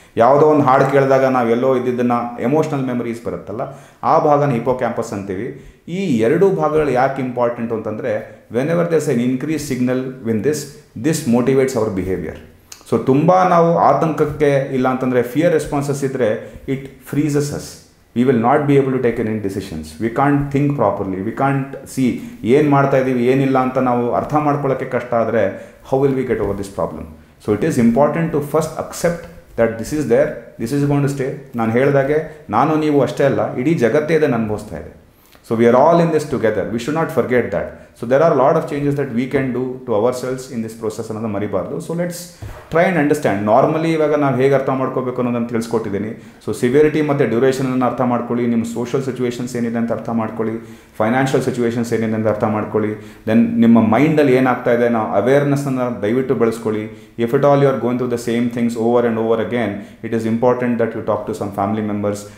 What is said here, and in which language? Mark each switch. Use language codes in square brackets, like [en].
[kn] ಯಾವುದೋ ಒಂದು ಹಾಡು ಕೇಳಿದಾಗ ನಾವು ಎಲ್ಲೋ ಇದ್ದಿದ್ದನ್ನು ಎಮೋಷ್ನಲ್ ಮೆಮರೀಸ್ ಬರುತ್ತಲ್ಲ, ಆ ಭಾಗನ ಹಿಪೋ ಕ್ಯಾಂಪಸ್ ಅಂತೀವಿ. ಈ ಎರಡೂ ಭಾಗಗಳು ಯಾಕೆ ಇಂಪಾರ್ಟೆಂಟು ಅಂತಂದರೆ, [en] Whenever there's an increase signal win this motivates our behaviour. [kn] So ತುಂಬ ನಾವು ಆತಂಕಕ್ಕೆ ಇಲ್ಲ ಅಂತಂದರೆ ಫಿಯರ್ ರೆಸ್ಪಾನ್ಸಸ್ ಇದ್ದರೆ [en] It freezes us. we will not be able to take any decisions. We can't think properly. We can't see [kn] ಏನು ಮಾಡ್ತಾ ಇದ್ದೀವಿ ಏನಿಲ್ಲ ಅಂತ ನಾವು ಅರ್ಥ ಮಾಡ್ಕೊಳ್ಳೋಕ್ಕೆ ಕಷ್ಟ ಆದರೆ [en] how will we get over this problem? So it is important to first accept that this is there, this is going to stay. [kn] ನಾನು ಹೇಳಿದಾಗೆ ನಾನು ನೀವು ಅಷ್ಟೇ ಅಲ್ಲ, ಇಡೀ ಜಗತ್ತೇ ಇದನ್ನು ಅನುಭವಿಸ್ತಾ ಇದೆ. [en] So we are all in this together. We should not forget that. So there are a lot of changes that we can do to ourselves in this process [kn] ಅನ್ನೋದು ಮರಿಬಾರ್ದು. So [en] Let's try and understand. [kn] Normally ಇವಾಗ ನಾವು ಹೇಗೆ ಅರ್ಥ ಮಾಡ್ಕೋಬೇಕು ಅನ್ನೋದನ್ನು ತಿಳಿಸ್ಕೊಟ್ಟಿದ್ದೀನಿ. So severity ಮತ್ತು ಡ್ಯೂರೇಷನನ್ನು ಅರ್ಥ ಮಾಡ್ಕೊಳ್ಳಿ, ನಿಮ್ಮ ಸೋಷಲ್ ಸಿಚುವೇಷನ್ಸ್ ಏನಿದೆ ಅಂತ ಅರ್ಥ ಮಾಡ್ಕೊಳ್ಳಿ, ಫೈನಾನ್ಷಿಯಲ್ ಸಿಚುವೇಷನ್ಸ್ ಏನಿದೆ ಅಂತ ಅರ್ಥ ಮಾಡ್ಕೊಳ್ಳಿ. ದೆನ್ ನಿಮ್ಮ ಮೈಂಡಲ್ಲಿ ಏನಾಗ್ತಾ ಇದೆ ನಾವು ಅವೇರ್ನೆಸ್ಸನ್ನು ದಯವಿಟ್ಟು ಬೆಳೆಸ್ಕೊಳ್ಳಿ. [en] If it all you are going to the same things over and over again, it is important that you talk to some family members.